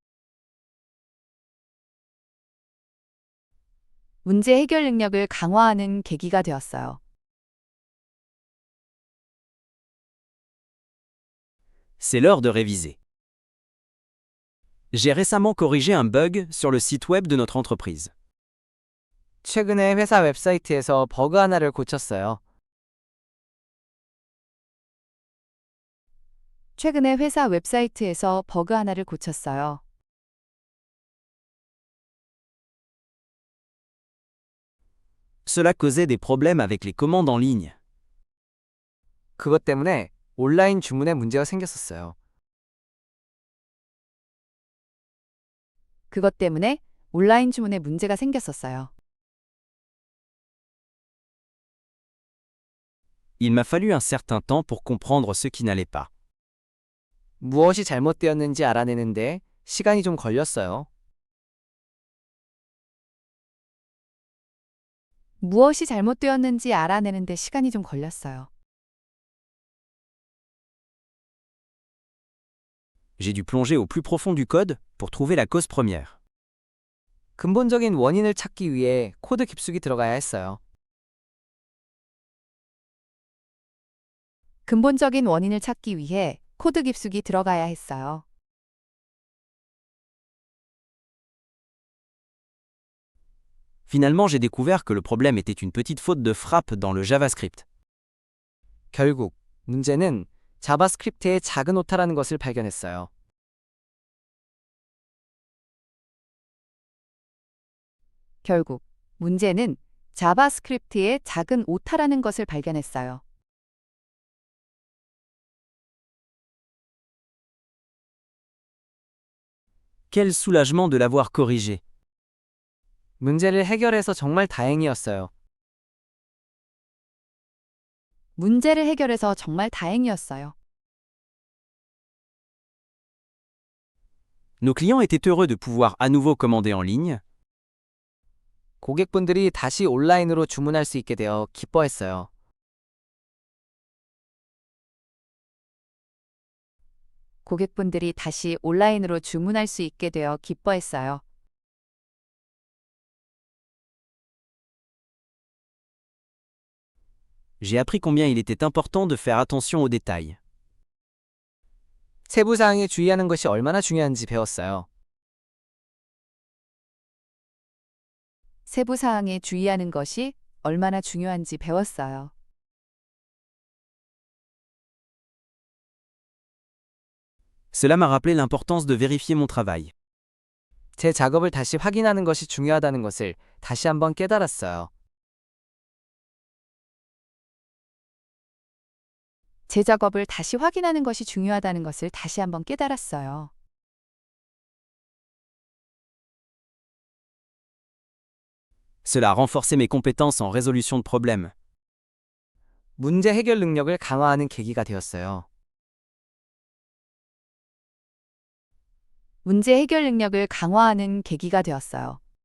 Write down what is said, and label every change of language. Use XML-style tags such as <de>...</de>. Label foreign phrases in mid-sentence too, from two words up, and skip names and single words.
<ko>문제 해결 능력을 강화하는 계기가 되었어요.</ko> <fr>C'est l'heure de réviser. J'ai récemment corrigé un bug sur le site web de notre entreprise.</fr> <ko>최근에 회사 웹사이트에서 버그 하나를 고쳤어요. 최근에 회사 웹사이트에서 버그 하나를 고쳤어요.</ko> <fr>Cela causait des problèmes avec les commandes en ligne.</fr> <ko>그것 때문에 온라인 주문에 문제가 생겼었어요. 그것 때문에 온라인 주문에 문제가 생겼었어요.</ko> <fr>Il m'a fallu un certain temps pour comprendre ce qui n'allait pas.</fr> <ko>무엇이 잘못되었는지 알아내는데 시간이 좀 걸렸어요. 무엇이 잘못되었는지 알아내는데 시간이 좀 걸렸어요.</ko> <fr>J'ai dû plonger au plus profond du code pour trouver la cause première.</fr> <ko>근본적인 원인을 찾기 위해 코드 깊숙이 들어가야 했어요. 근본적인 원인을 찾기 위해 코드 깊숙이 들어가야 했어요.</ko> <fr>Finalement, j'ai découvert que le problème était une petite faute de frappe dans le JavaScript.</fr> <ko>결국 문제는 자바스크립트의 작은 오타라는 것을 발견했어요. 결국 문제는 자바스크립트의 작은 오타라는 것을 발견했어요.</ko> <fr>Quel soulagement de l'avoir corrigé.</fr> <ko>문제를 해결해서 정말 다행이었어요. 문제를 해결해서 정말 다행이었어요.</ko> <fr>Nos clients étaient heureux de pouvoir à nouveau commander en ligne.</fr> <ko>고객분들이 다시 온라인으로 주문할 수 있게 되어 기뻐했어요. 고객분들이 다시 온라인으로 주문할 수 있게 되어 기뻐했어요.</ko> <fr>J'ai appris combien il était important de faire attention aux détails.</fr> <ko>세부 사항에 주의하는 것이 얼마나 중요한지 배웠어요. 세부 사항에 주의하는 것이 얼마나 중요한지 배웠어요.</ko> <fr>Cela m'a rappelé l'importance de vérifier mon travail.</fr> <ko>제 작업을 다시 확인하는 것이 중요하다는 것을 다시 한번 깨달았어요. 제 작업을 다시 확인하는 것이 중요하다는 것을 다시 한번 깨달았어요.</ko> <fr>Cela a renforcé mes compétences en résolution de problèmes.</fr> <ko>문제 해결 능력을 강화하는 계기가 되었어요. 문제 해결 능력을 강화하는 계기가 되었어요.</ko>